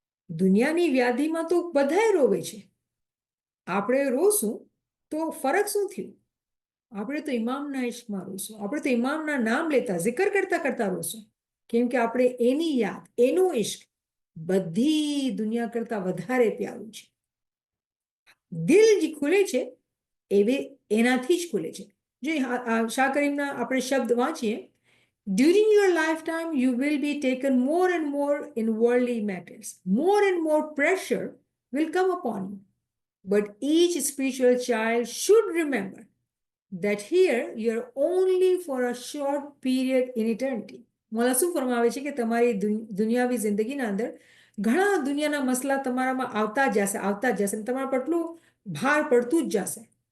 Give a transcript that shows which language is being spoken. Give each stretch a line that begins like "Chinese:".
Gujarati: દુનિયાની વ્યાધિમાં તો બધાય રોવે છે, આપણે રોશું તો ફરક શું થયું? આપણે તો ઇમામના ઇશ્કમાં રોશું, આપણે તો ઇમામના નામ લેતા ઝિકર કરતા કરતા રોશું. કેમ કે આપણે એની યાદ, એનું ઇશ્ક બધી દુનિયા કરતા વધારે પ્યારું છે. દિલ જે ખુલે છે એનાથી જ ખુલે છે. જે શાહ કરીમના આપણે શબ્દ વાંચીએ,
English: during your lifetime you will be taken more and more in worldly matters. More and more pressure will come upon you. But each spiritual child should remember that here you are only for a short period in eternity.
Gujarati: મોલા શું ફરમાવે છે કે તમારી દુનિયાવી જિંદગીના અંદર ઘણા દુનિયાના મસલા તમારામાં આવતા જ જશે, તમારા પર એટલું ભાર પડતું જ જશે.